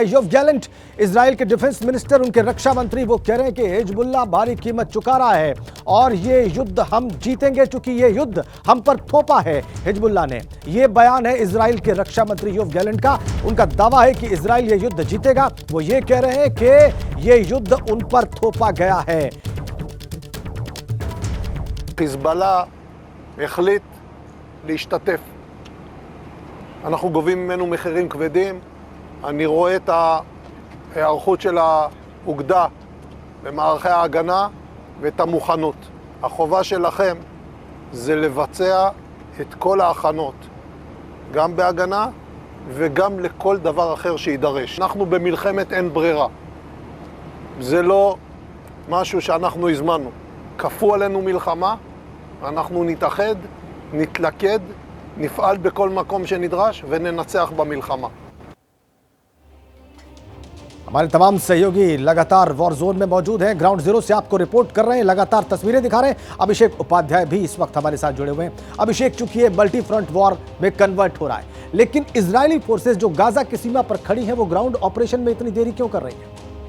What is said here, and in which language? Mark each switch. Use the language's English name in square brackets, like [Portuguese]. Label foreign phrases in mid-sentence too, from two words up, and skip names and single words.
[Hindi] योव गैलेंट, इजराइल के [English] defence minister, [Hindi] उनके रक्षा मंत्री, वो कह रहे हैं कि हिजबुल्लाह भारी कीमत चुका रहा है और ये युद्ध हम जीतेंगे, चूंकि ये युद्ध हम पर थोपा है हिजबुल्लाह ने। ये बयान है इजराइल के रक्षा मंत्री योव गैलेंट का। उनका दावा है कि इजराइल ये युद्ध जीतेगा। वो ये कह रहे हैं कि ये युद्ध उन पर थोपा गया है। [Hebrew] חיזבאללה החליט להשתתף. אנחנו גובים ממנו מחירים כבדים. אני רואה את ההיערכות של האוגדה במערכי ההגנה ואת המוכנות. החובה שלכם זה לבצע את כל ההכנות, גם בהגנה וגם לכל דבר אחר שידרש. אנחנו במלחמת אין ברירה. זה לא משהו שאנחנו הזמנו. כפו עלינו מלחמה, אנחנו נתאחד, נתלכד, נפעל בכל מקום שנדרש וננצח במלחמה. [Hindi] हमारे तमाम सहयोगी लगातार [English] war zone [Hindi] में मौजूद हैं, [English] ground zero [Hindi] से आपको रिपोर्ट कर रहे हैं, लगातार तस्वीरें दिखा रहे हैं। अभिषेक उपाध्याय भी इस वक्त हमारे साथ जुड़े हुए हैं। अभिषेक, चूंकि ये [English] multi front war [Hindi] में कन्वर्ट हो रहा है, लेकिन [English] Israeli forces [Hindi] जो गाजा की सीमा पर खड़ी हैं, वो [English] ground operation [Hindi] में इतनी देरी क्यों कर रही है?